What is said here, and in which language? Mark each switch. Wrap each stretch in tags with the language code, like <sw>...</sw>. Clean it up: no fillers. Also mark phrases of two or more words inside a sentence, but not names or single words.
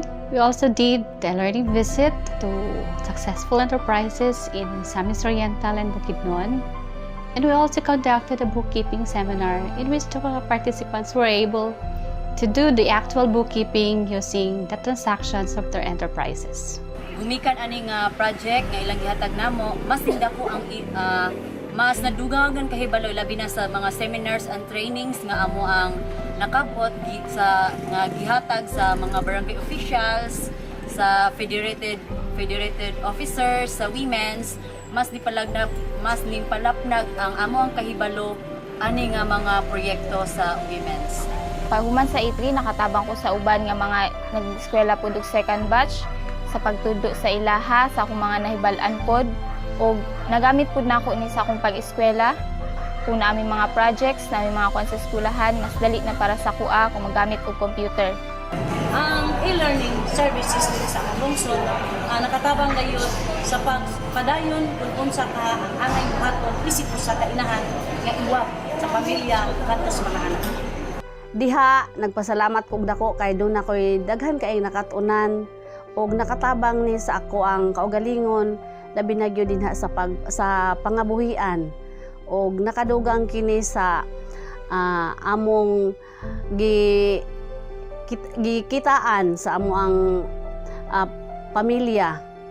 <en>We also did the learning visit to successful enterprises in Samis Oriental and Bukidnon. And we also conducted a bookkeeping seminar in which the participants were able to do the actual bookkeeping using the transactions of their enterprises.</en> <ceb>Gumikan aning project nga ilang gihatag namo, mas tinda ko ang mas nadugangan kahibalo labi na sa mga</ceb> <en>seminars and trainings</en> <ceb>nga amo ang nakabot sa nga gihatag sa mga</ceb> <en>barangay officials,</en> <ceb>sa</ceb> <en>federated officers,</en> <ceb>sa women's, mas nimpalapnag ang amo ang kahibalo ani nga mga proyekto sa women's. Paghuman sa E3, nakatabang ko sa uban nga mga nag-eskwela pud og second batch sa pagtudo sa ilaha sa akong mga nahibalan pod. O nagamit po na ako ini sa akong pag-eskwela. Kung na aming mga projects, na aming mga kwan sa eskwelahan, mas dali na para sa kuha kung magamit og computer. Ang</ceb> <en>e-learning services</en> <ceb>dito sa lungsod, nakatabang gayon sa pagpadayon kung unsa ka angay buhaton isip sa kainahan nga iwag sa pamilya kadto sa mga anak. Diha nagpasalamat kog dako kay doon ako'y daghan kay nakatunan og nakatabang ni sa ako ang kaugalingon labi na gyud dinha sa pangabuhian og nakadugang kini sa among gikitaan sa amo ang pamilya</ceb>